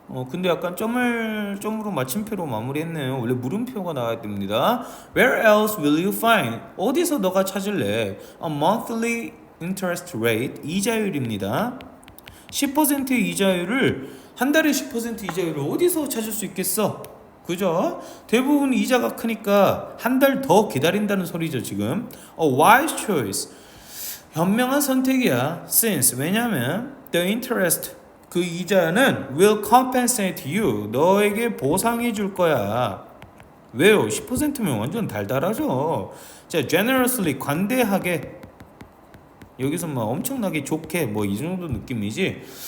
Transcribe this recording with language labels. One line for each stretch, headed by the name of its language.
Korean: 근데 약간 점으로 마침표로 마무리했네요. 원래 물음표가 나와야 됩니다.
English: Where else will you find?
Korean: 어디서 너가 찾을래?
English: A monthly interest rate
Korean: 이자율입니다. 10%의 이자율을 한 달에 10% 이자율을 어디서 찾을 수 있겠어? 그죠? 대부분 이자가 크니까 한 달 더 기다린다는 소리죠 지금.
English: A wise choice
Korean: 현명한 선택이야.
English: Since
Korean: 왜냐면
English: the interest
Korean: 그 이자는
English: will compensate you
Korean: 너에게 보상해 줄 거야. 왜요? 10%면 완전 달달하죠. 자,
English: generously
Korean: 관대하게 여기서 막 엄청나게 좋게 뭐 이 정도 느낌이지.